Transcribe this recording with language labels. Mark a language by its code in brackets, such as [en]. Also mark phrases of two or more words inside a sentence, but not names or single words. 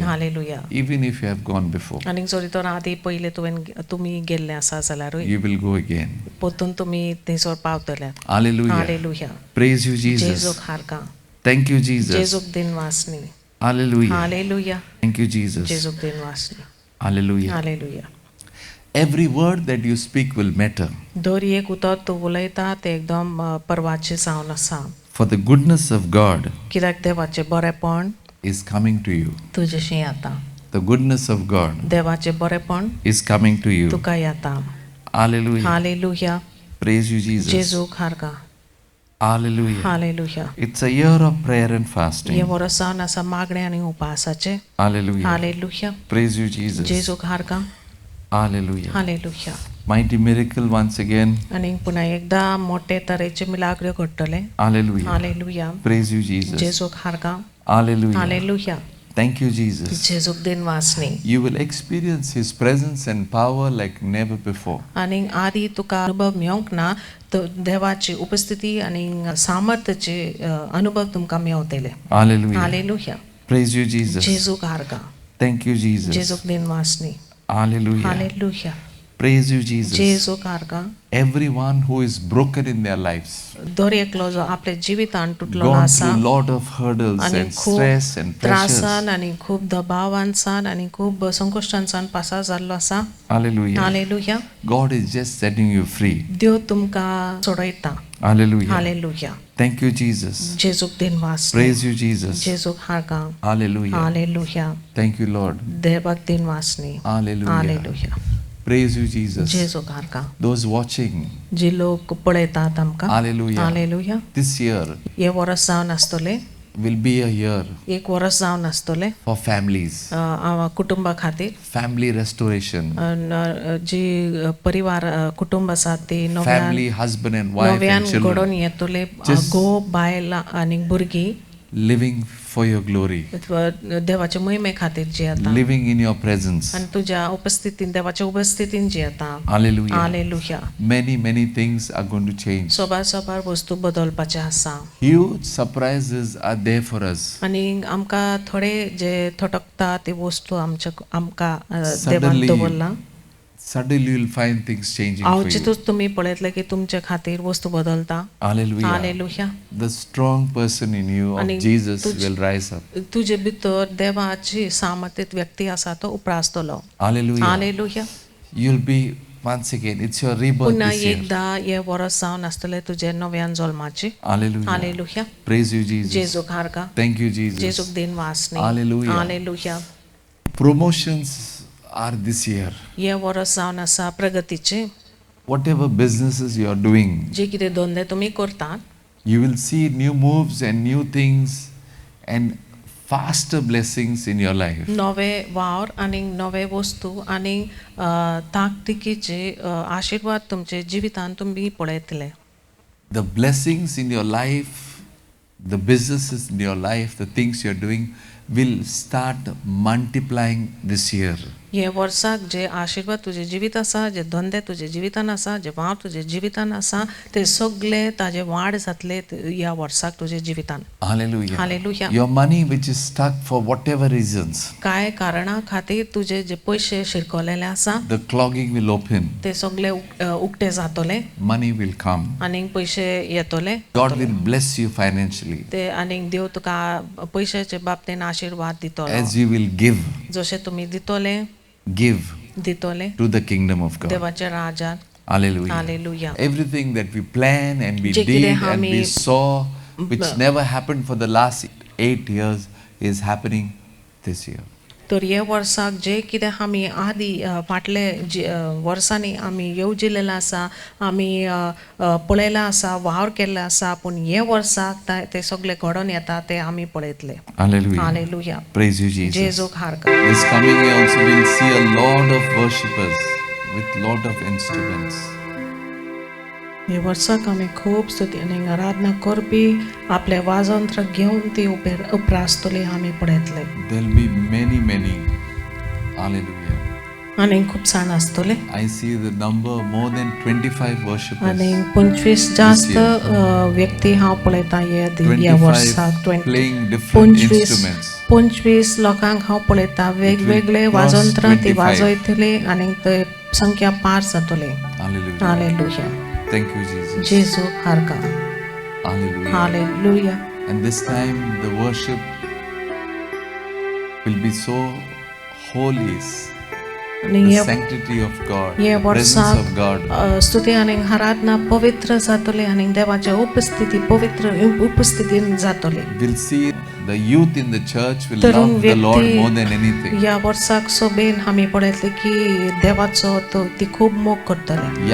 [kok] हालेलुया [en] Even if you have gone before, [kok] आनीक जरी तर आदी पयले तुमी गेल्ले आसा जाल्यारूय [en] you will go again. [kok] परतून तुमी थंयसर पावतल्यात [en] Hallelujah. [kok] हालेलुया [en] Praise you, Jesus. [kok] जेजूक हारका [en] Thank you, Jesus. [kok] जेजूक दिन वासनी [en] Hallelujah. [kok] हालेलुया [en] Thank you, Jesus. [kok] जेजूक दिन वासनी [en] Hallelujah. [kok] हालेलुया [en] Every word that you speak will matter. [kok] दर एक उतर तूं उलयता तें एकदम परवाचें जावन आसा [en] For the goodness of God [kok] कित्याक देवाचें बरेपण [en] is coming to you. [kok] तुजेशी येता [en] The goodness of God [kok] देवाचें बरेपण [en] is coming to you. [kok] तुका येता [en] Hallelujah. [kok] हालेलुया [en] Praise you, Jesus. [kok] जेजूक हारका [en] Hallelujah. [kok] हालेलुया [en] It's a year of prayer and [kok] हे [en] fasting. [kok] वर्स जावन आसा मागणे आनी उपासाचें [en] Hallelujah. [kok] हालेलुया [en] Praise you, Jesus. [kok] जेजूक हारका [en] Hallelujah. [kok] हालेलुया [en] Mighty miracle once again. [kok] आनी पुन्हा एकदा मोठे तरेचे मिलाग्र्यो घडटले [en] Hallelujah. [kok] हालेलुया [en] Praise you, Jesus. [kok] जेजूक हारका [en] Hallelujah. [kok] हालेलुया [en] Thank you, Jesus. [kok] जेजूक दिन वासनी [en] You will experience His presence and power like never before. [kok] आनी आदी तुका अनुभव मेळोंक ना देवाची उपस्थिती आनी सामर्थ्याचे अनुभव तुमकां मेळटले [en] Hallelujah. [kok] हालेलुया [en] Praise you, Jesus. [kok] जेजूक हारका [en] Thank you, Jesus. [kok] जेजूक दिन वासनी [en] Hallelujah. [kok] हालेलुया [en] Praise you, Jesus. [kok] जेजूक हारका [en] Everyone who is broken in their lives, [kok] दर एकलो जो आपल्या जिवितान तुटलेलो [en] gone [kok] आसा [en] through lot of hurdles [kok] आनी [en] and [kok] खूब [en] stress and pressures. [kok] त्रासान आनी खूब दबावांसान आनी खूब संकश्टांसान पासा जाल्लो आसा [en] Hallelujah. [kok] हालेलुया [en] God is just setting you free. [kok] देव तुमकां सोडयता [en] Hallelujah. [kok] हालेलुया [en] Thank you, Jesus. [kok] जेजूक दिन वास [en] Praise you, Jesus. [kok] जेजूक हारका [en] Hallelujah. [kok] हालेलुया [en] Thank you, Lord. [kok] देवाक दिन वासनी [en] Hallelujah. [kok] हालेलुया [en] Praise you, Jesus. [kok] जेजूक हारका [en] Those watching, [kok] जी लोक पळयतात आमकां [en] Hallelujah. [kok] हालेलुया [en] This year [kok] हे वर्स जावन आसतले [en] will be a year [kok] एक वर्स जावन आसतले [en] for families, [kok] कुटुंबा खातीर [en] family restoration, [kok] जी परिवार कुटुंब आसात ती [en] family, husband and wife [kok] नव्यान [en] and children, [kok] घडोवन येतले [en] Just- [kok] घो बायल आनी भुरगीं [en] living for your glory, [kok] देवाचे महिमे खातीर जियेता [en] living in your presence. [kok] आनी तुज्या उपस्थितीन देवाच्या उपस्थितीन जियेता [en] Hallelujah. [kok] हालेलुया [en] Many things are going to change. [kok] सोबार वस्तू बदलपाचे आसा [en] Huge surprises are there for us. [kok] आनी आमकां थोडे जे थटकता ते वस्तू आमकां देवान [en] Suddenly- [kok] दवरला [en] Suddenly you'll find things changing for you. [kok] हांवचितूच तुमी पळयतले की तुमचे खातीर वस्तू बदलता [en] Hallelujah. [kok] हालेलुया [en] The strong person in you of [kok] आणि [en] Jesus [kok] तुझ- [en] will rise up. [kok] तुजे भितर देवाची सामर्थ्यत व्यक्ती आसा तो उप्रासतलो [en] Hallelujah. [kok] हालेलुया [en] You'll be once again. It's your rebirth [kok] पुन्हा [en] this year. [kok] एकदा हे वर्स जावन आसतले तुजे नव्यान जल्माची [en] Hallelujah. [kok] हालेलुया [en] Praise you, Jesus. [kok] जेजूक हारका [en] Thank you, Jesus. [kok] जेजूक दिन वासनी [en] Hallelujah. [kok] हालेलुया [en] Promotions are this year. [kok] हे वर्स जावन आसा प्रगतीचे [en] Whatever businesses you are doing, [kok] जे कितें धंदे तुमी करतात [en] you will see new moves and new things and faster blessings in your life. [kok] नवे वावर आनी नवे वस्तू आनी ताकतिकीचे आशीर्वाद तुमचे जिवितान तुमी पळयतले [en] The blessings in your life, the businesses in your life, the things you're doing will start multiplying this year. [kok] हे वर्साक जे आशीर्वाद तुजे जिवीत आसा जे धंदे तुजे जिवितान आसा जे वाव तुजे जिवितान आसा ते सगळे ताजे वाड जातले ह्या वर्साक तुजे जिवितान [en] Hallelujah. Hallelujah. Your money which is stuck for whatever reasons, [kok] काय कारणा खातीर तुजे जे पयशे शिरकोलेले आसा [en] the clogging will open, [kok] ते सगळे उक्ते जातले [en] money will come. [kok] आनी पयशे येतले [en] God will bless you financially [kok] ते आनी देव तुका पयशाचे बाबतीन आशीर्वाद दितलो [en] as you will give [kok] जशे तुमी दितले दितले [en] to the kingdom of God. [kok] देवाच्या राजात [en] Hallelujah. [kok] हालेलुया [en] Everything that we plan and we [kok] जे [en] did [kok] कितें [en] and we [kok] आमी- [en] saw, which never happened for the last 8 years is happening this year. [kok] तर ह्या वर्साक जे कितें आमी आदी फाटले वर्सांनी आमी येवजिल्लें आसा आमी पळयलां आसा वावर केल्लो आसा पूण हे वर्साक ते सगळे घडोवन येता ते आमी पळयतले. [en] Hallelujah. [kok] हालेलुया. [en] Praise you, Jesus. [kok] जेजूक हारका. [en] This coming year also we'll see a lot of worshippers with lot of instruments. [kok] हे वर्साक आमी खूब स्तुती आनी आराधना करपी आपले वाजंत्र घेवन ती उबे आसतली आमी पळयतले. [en] There'll be many, many. Hallelujah. [kok] आनी खूब जाण आसतले [en] I see the number more than 25 worshippers. [kok] आनी 25 जास्त व्यक्ती हांव पळयता ह्या वर्साक [en] 25 playing different instruments. [kok] 25 लोकांक हांव पळयता वेगवेगळे वाजंत्र ती [en] 25. [kok] वाजयतली आनी ते संख्या पार जातली. [en] Hallelujah. [kok] हालेलुया. [en] Thank you, Jesus. [kok] जेजू हारका. [en] Hallelujah. [kok] हालेलुया. [en] And this time the worship will be so holy. [kok] आनी [en] The [kok] ह्या [en] sanctity of God, [kok] ह्या [en] presence of God. [kok] वर्साक स्तुती आनी आराधना पवित्र जातली आनी देवाची उपस्थिती पवित्र उपस्थितीन जातली. [en] We'll see the youth in the church will [kok] तरुण [en] love the Lord more than [kok] व्यक्ती [en] anything. [kok] ह्या वर्साक सोबेन आमी पळयतले की देवाचो ती खूब मोग करतले.